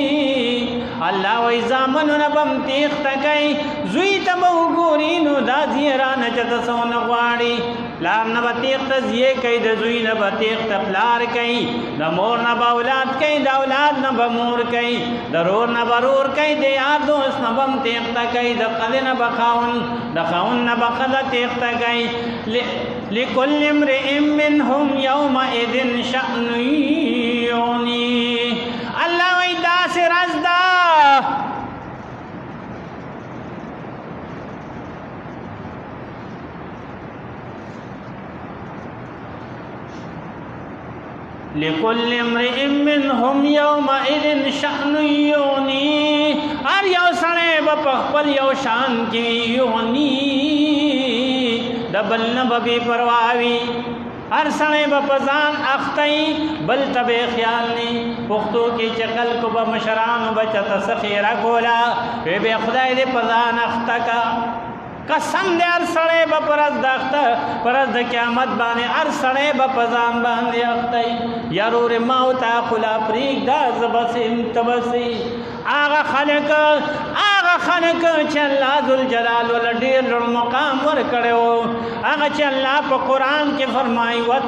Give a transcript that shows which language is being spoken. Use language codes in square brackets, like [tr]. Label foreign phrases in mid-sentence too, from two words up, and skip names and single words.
[ps] وای زامنونه به م تېښته کوي زوی ته به وګوري نو دا ځي رانه چې ته څه ونه غواړي پلار نه به تېښته زوی کوي د زوی نه به تېښته پلار کوي د مور نه به اولاد کوي د اولاد نه به مور کوي د رور نه به رور کوي د یار دوست نه به هم تېښته کوي د ښځې نه به خاوند د خاوند نه به ښځه تېښته کوي [ar] لكل امرئ منهم يومئذ شأن يغنيه [ps] الله وی داسې راز ده [ar] لكل امرئ منهم يومئذ شأن يغنيه [ps] هر یو سړی به په خپل یو شان کې یغني د بل نه به بې پروا وي هر سړی به په ځان اخته وي بل ته به یې خیال نه پښتو کې چې خلکو به مشرانو به چاته څه خیره کوله وی به خدای دې په ځان اخته کا قسم دې هر سړی به پر ورځ د قیامت باندې هر سړی به په ځان باندې اخته وي یارورې ما ورته خلا پرېږده زه بس یم ته بس یې هغه خلک چې الله ذوالجلال ول ډېر لوړ مقام ورکړی و هغه چې الله په قرآن کې فرمایي